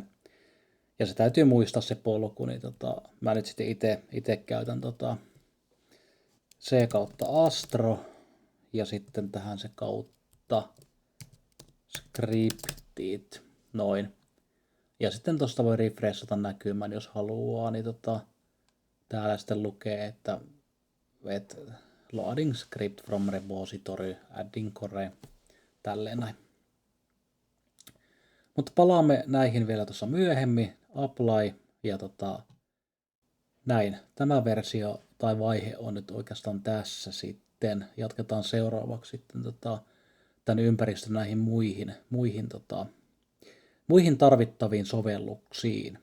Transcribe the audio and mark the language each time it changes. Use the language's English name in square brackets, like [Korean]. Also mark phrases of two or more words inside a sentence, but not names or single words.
[Finnish] Ja se täytyy muistaa se polku, niin mä nyt sitten itse käytän C kautta Astro ja sitten tähän se kautta scriptit, noin. Ja sitten tuosta voi refreshata näkymään, jos haluaa, niin täällä sitten lukee, että [English] loading script from repository, adding core, [Finnish] tälleen näin. Mutta palaamme näihin vielä tuossa myöhemmin, apply ja näin. Tämä versio tai vaihe on nyt oikeastaan tässä sitten. Jatketaan seuraavaksi sitten tämän ympäristön näihin muihin tarvittaviin sovelluksiin.